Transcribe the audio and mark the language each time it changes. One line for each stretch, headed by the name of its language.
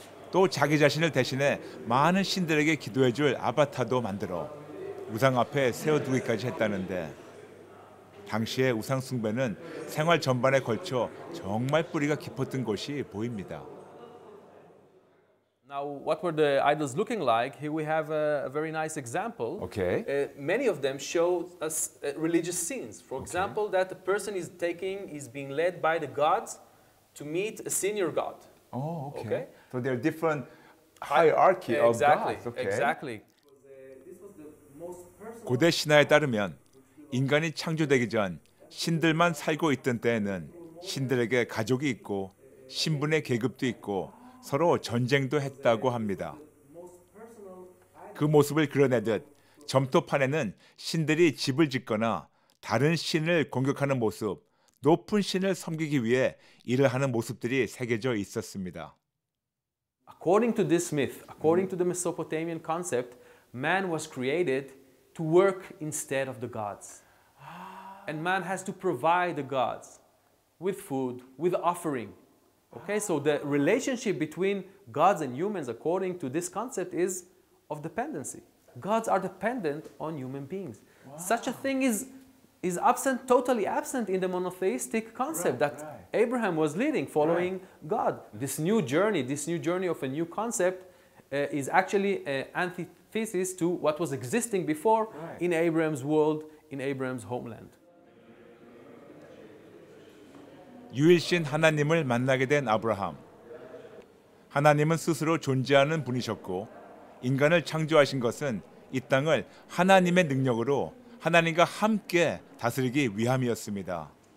Korean: 또 자기 자신을 대신해 많은 신들에게 기도해줄 아바타도 만들어 우상 앞에 세워두기까지 했다는데 당시의 우상 숭배는 생활 전반에 걸쳐 정말 뿌리가 깊었던 것이 보입니다.
English: Now, what were the idols looking like? Here we have a very nice example. Okay. Many of them show us religious scenes. For example, that the person is being led by the gods to meet a senior god. Oh, okay. Okay. So there are different hierarchy of gods. Okay. Exactly.
Korean: 고대 신화에 따르면 인간이 창조되기 전 신들만 살고 있던 때에는 신들에게 가족이 있고 신분의 계급도 있고 서로 전쟁도 했다고 합니다. 그 모습을 그려내듯 점토판에는 신들이 집을 짓거나 다른 신을 공격하는 모습, 높은 신을 섬기기 위해 일을 하는 모습들이 새겨져 있었습니다.
English: According to this myth, according to the Mesopotamian concept, man was created to work instead of the gods. And man has to provide the gods with food, with offering. Okay, so the relationship between gods and humans, according to this concept, is of dependency. Gods are dependent on human beings. Wow. Such a thing is absent, totally absent in the monotheistic concept that Abraham was leading, following God. This new journey of a new concept is actually an antithesis to what was existing before in Abraham's world, in Abraham's homeland.
Korean: 유일신 하나님을 만나게 된 아브라함. 하나님은 스스로 존재하는 분이셨고 인간을 창조하신 것은 이 땅을 하나님의 능력으로 하나님과 함께 다스리기 위함이었습니다.